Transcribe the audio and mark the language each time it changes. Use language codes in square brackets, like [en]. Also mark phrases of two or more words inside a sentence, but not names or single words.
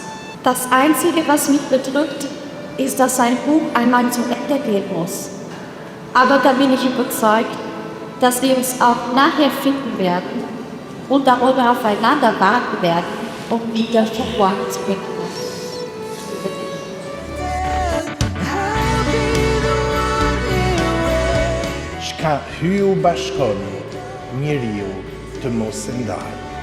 [de] Das Einzige, was mich bedrückt, ist, dass ein Buch einmal zu Ende gehen muss. Aber da bin ich überzeugt, dass wir uns auch nachher finden werden und darüber aufeinander warten werden, um wieder voranzubringen. [sq] Shka hyu bashkoni, njeriu të mos e ndajë.